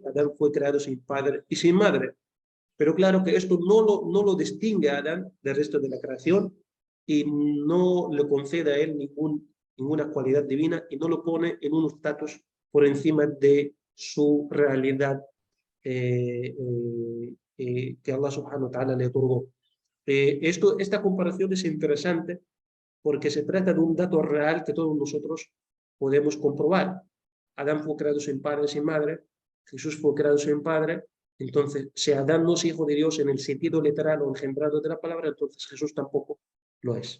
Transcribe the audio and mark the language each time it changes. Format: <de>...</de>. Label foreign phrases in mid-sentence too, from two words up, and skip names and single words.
<es>Adán fue creado sin padre y sin madre. Pero claro que esto no lo distingue a Adán del resto de la creación y no le concede a él ninguna cualidad divina y no lo pone en un estatus por encima de su realidad que</es> <ar>الله سبحانه وتعالى</ar> <es>le otorgó. Esta comparación es interesante porque se trata de un dato real que todos nosotros podemos comprobar. Adán fue creado sin padre y sin madre, Jesús fue creado sin padre, entonces si Adán no es hijo de Dios en el sentido literal o engendrado de la palabra, entonces Jesús tampoco lo es.</es>